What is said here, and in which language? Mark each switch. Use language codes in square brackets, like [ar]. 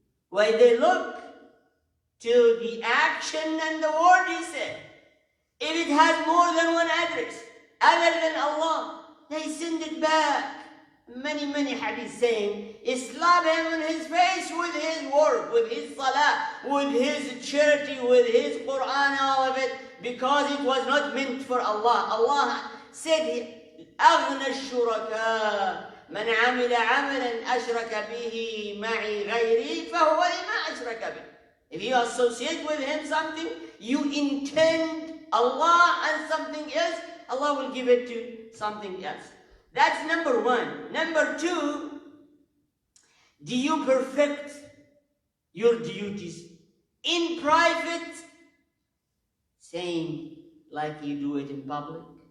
[en] When they look to the action and the word he said, if it has more than one address, other than Allah, they send it back. Many hadith saying, slap him in his face with his work, with his salah, with his charity, with his Quran, all of it, because it was not meant for Allah. Allah said, [ar] أغنى الشركاء من عمل عملا أشرك به معي غيري فهو لما أشرك به. [en] If you associate with him something, you intend Allah and something else, Allah will give it to something else. That's number one. Number two, do you perfect your duties in private, same like you do it in public?